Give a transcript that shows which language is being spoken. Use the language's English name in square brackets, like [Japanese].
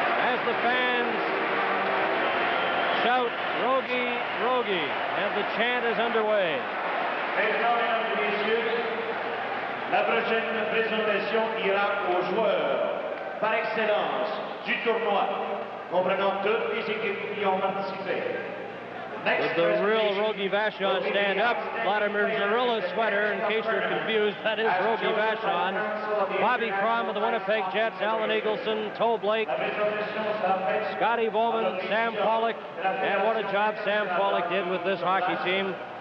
[English] As the fans shout, Rogie, Rogie, and the chant is underway. [French] Mesdames et messieurs, la prochaine présentation ira aux joueurs par excellence du tournoi, comprenant toutes les équipes qui ont participé. [English] With the real Rogie Vachon stand up, Vladimir Zarilla's sweater, in case you're confused, that is Rogie Vachon. Bobby Crum of the Winnipeg Jets, Alan Eagleson, Toe Blake, Scotty Bowman, Sam Pollock, and what a job Sam Pollock did with this hockey team.